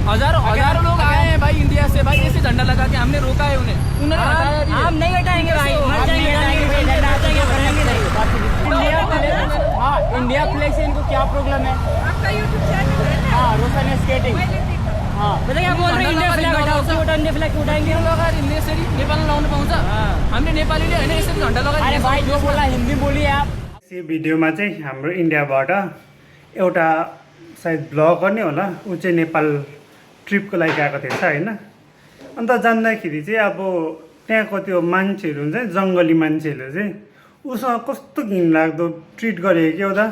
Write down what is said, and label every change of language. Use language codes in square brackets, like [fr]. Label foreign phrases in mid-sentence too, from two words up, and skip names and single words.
[hi] हजारों लोग आए हैं भाई इंडिया से, भाई ऐसे झंडा लगा के हमने रोका है उन्हें, उन्होंने हटाया नहीं है। हम नहीं हटाएंगे भाई, मर जाएंगे, झंडा हटाएंगे, बढ़ाएंगे नहीं। [en] India flag [hi] से इनको क्या प्रॉब्लम है? आपका यूट्यूब चैनल है ना? हाँ, रोशन स्केटिंग। हाँ, बताइए क्या बोल रहे हैं? [en] India flag [hi] हटाओ, क्यों हटाओ? [en] India flag [hi] क्यों उठाएंगे? [ne] यसरी नेपालमा लगाउनु पाउँछ? हामीले नेपालीले होइन यसरी झन्डा लगाएर [hi] अरे भाई जो बोला हिंदी बोलिए आप। [ne] यो भिडियोमा चाहिँ हाम्रो इन्डियाबाट एउटा सायद ब्लगर नै होला, ऊ चाहिँ नेपाल ट्रिपको लागि गएको थिएछ होइन। अन्त जान्दाखेरि चाहिँ अब त्यहाँको त्यो मान्छेहरू हुन्छ नि, जङ्गली मान्छेहरूले चाहिँ उसँग कस्तो घिनलाग्दो ट्रिट गरेको क्या त।